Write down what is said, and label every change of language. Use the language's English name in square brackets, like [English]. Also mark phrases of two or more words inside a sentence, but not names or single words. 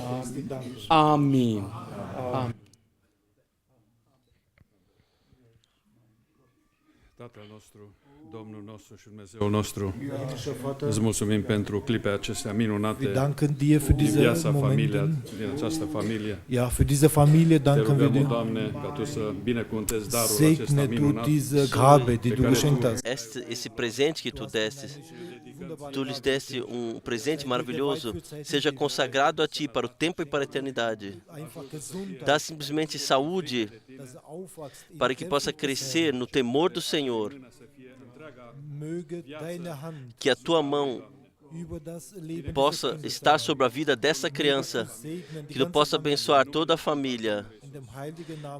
[Romanian] Amin. Amin. Tatăl nostru, Domnul nostru și Dumnezeul nostru, îți mulțumim pentru clipele acestea minunate din viața familiei, din această familie. [German] Ja, für diese Familie [Romanian] Te [German] danken wir [Romanian] rugăm, [German] dir. [Romanian] Doamne, ca Tu să binecuvântezi darul acesta [German] Segne du [Romanian] minunat [German] diese Gabe, die du geschenkt hast. [Portuguese] Esse presente que Tu deste, Tu lhes deste presente maravilhoso, seja consagrado a Ti para o tempo e para a eternidade. Dá simplesmente saúde para que possa crescer no temor do Senhor, [German] Möge deine Hand [Portuguese] que a Tua mão [German] über das Leben [Portuguese] possa estar sobre a vida dessa criança, que Tu possa abençoar toda a família, [German] in dem heiligen Namen